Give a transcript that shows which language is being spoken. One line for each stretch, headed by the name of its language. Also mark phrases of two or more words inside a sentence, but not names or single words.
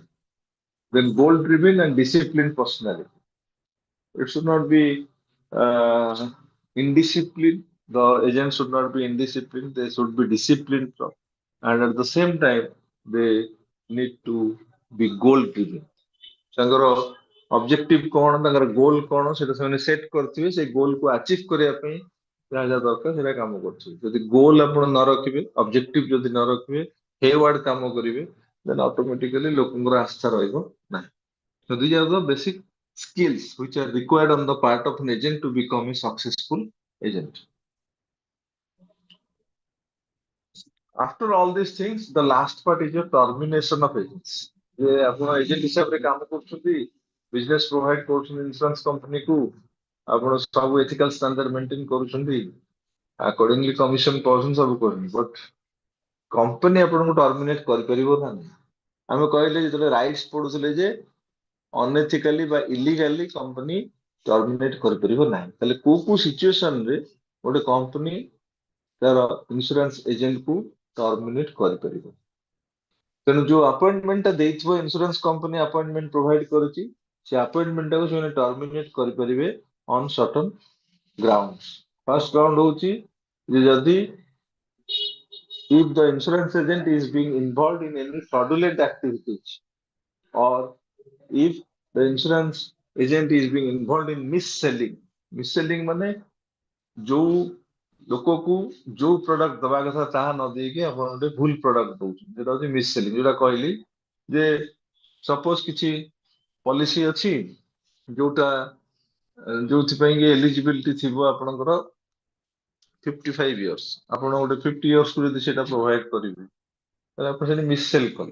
English: Then goal-driven and disciplined personality. It should not be indisciplined. The agent should not be indisciplined. They should be disciplined, and at the same time, they need to be goal driven.
Odia: ତାଙ୍କର ଅବଜେକ୍ଟିଭ କଣ, ତାଙ୍କର ଗୋଲ କଣ, ସେଟା ସେମାନେ ସେଟ୍ କରିଥିବେ, ସେଇ ଗୋଲକୁ ଆଚିଭ କରିବା ପାଇଁ ଯାହା ଯାହା ଦରକାର ସେଟା କାମ କରୁଥିବେ. ଯଦି ଗୋଲ ଆପଣ ନ ରଖିବେ, ଅବଜେକ୍ଟିଭ ଯଦି ନ ରଖିବେ, ହେୱାର୍ଡ କାମ କରିବେ,
English: then automatically
Odia: ଲୋକଙ୍କର ଆସ୍ଥା ରହିବ ନାହିଁ.
English: So these are the basic skills which are required on the part of an agent to become a successful agent. After all these things, the last part is your termination of agents.
Odia: ଯେ ଆପଣ ଏଜେଣ୍ଟ ହିସାବରେ କାମ କରୁଛନ୍ତି,
English: business provide
Odia: କରୁଛନ୍ତି
English: insurance companyku,
Odia: ଆପଣ ସବୁ
English: ethical standard maintain
Odia: କରୁଛନ୍ତି,
English: accordingly commission
Odia: ପାଉଛନ୍ତି, ସବୁ କରୁଛନ୍ତି,
English: but company
Odia: ଆପଣଙ୍କୁ ଟର୍ମିନେଟ କରିପାରିବ ନା ନାହିଁ. ଆମେ କହିଲେ ଯେତେବେଳେ ରାଇଟ୍ସ ପଢୁଥିଲେ ଯେ ଅନଏଥିକାଲି ବା
English: illegally company terminate
Odia: କରିପାରିବ ନାହିଁ. ତାହେଲେ କୋଉ ସିଚୁଏସନରେ ଗୋଟେ କମ୍ପାନୀ ତାର
English: insurance agentku terminate
Odia: କରିପାରିବ. ତେଣୁ ଯୋଉ ଆପଏଣ୍ଟମେଣ୍ଟଟା ଦେଇଥିବ
English: insurance company appointment provide
Odia: କରୁଛି, ସେ ଆପଏଣ୍ଟମେଣ୍ଟଟାକୁ ସେମାନେ ଟର୍ମିନେଟ କରିପାରିବେ
English: on certain grounds. first ground
Odia: ହଉଛି ଯେ ଯଦି
English: if the insurance agent is being involved in any fraudulent activities, or if the insurance agent is being involved in mis-selling.
Odia: Mis-selling ମାନେ ଯୋଉ ଲୋକକୁ ଯୋଉ ପ୍ରଡକ୍ଟ ଦବା କଥା ତାହା ନ ଦେଇକି ଆପଣ ଗୋଟେ ଭୁଲ ପ୍ରଡକ୍ଟ ଦଉଛନ୍ତି, ଯେଟା ହଉଛି ମିସ୍-ସେଲିଂ. ଯୋଉଟା କହିଲି ଯେ ସପୋଜ କିଛି ପଲିସି ଅଛି ଯୋଉଟା ଯୋଉଥିପାଇଁ କି ଏଲିଜିବିଲିଟି ଥିବ ଆପଣଙ୍କର 55 years, ଆପଣ ଗୋଟେ 50 years କୁ ଯଦି ସେଟା ପ୍ରୋଭାଇଡ କରିବେ, ତାହେଲେ ଆପଣ ସେଠି ମିସ୍-ସେଲ୍ କଲେ.